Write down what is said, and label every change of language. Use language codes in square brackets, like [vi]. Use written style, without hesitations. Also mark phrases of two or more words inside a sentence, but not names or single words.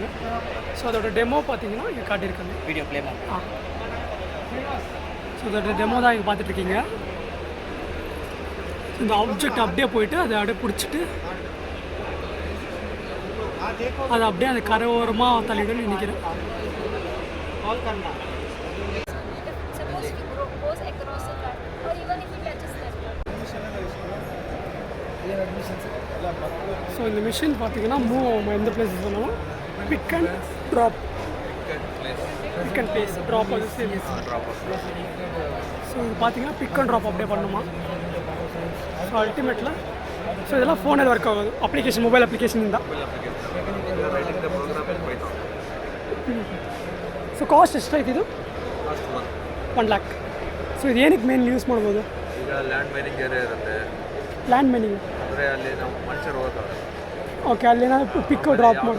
[ta] ஸோ அதோட டெமோ பார்த்தீங்கன்னா இங்கே காட்டியிருக்காங்க. வீடியோ ப்ளே பண்ணலாம். ஸோ அதோட டெமோ தான் இங்கே பார்த்துட்ருக்கீங்க. இந்த ஆப்ஜெக்ட் அப்படியே போயிட்டு அதை அப்படியே பிடிச்சிட்டு அதை அப்படியே அந்த கரை ஓரமாக தள்ளிவிடுன்னு நினைக்கிறேன். [en] Suppose he goes across the car, or even if he touches that car. [ta] ஸோ இந்த மிஷின் பார்த்தீங்கன்னா மூவ் ஆகும் எந்த பிளேஸஸ் வேணாலும். [en] pick and drop, pick and place drop அது சேம். [ta] ஸோ இது பார்த்தீங்கன்னா [en] pick and drop [ta] அப்படியே பண்ணுமா. ஸோ அல்டிமேட்டில் ஸோ இதெல்லாம் ஃபோனில் ஒர்க் ஆகுது. [en] application mobile application [ta] தான். [kn] ಸೊ ಕಾಸ್ಟ್ ಎಷ್ಟಾಯ್ತು ಇದು? 1 lakh. ಸೊ ಇದು ಏನಕ್ಕೆ [en] main use [kn] ಮಾಡ್ಬೋದು? ಈಗ [en] land mining area [kn] ಇರುತ್ತೆ. [en] land mining [kn] ಅಂದರೆ ಅಲ್ಲಿ ನಾವು ಮನುಷ್ಯರು ಹೋಗ್ತಾರೆ. ಓಕೆ, ಅಲ್ಲೇನಾದ್ರು [en] pick drop [kn] ಮಾಡಿ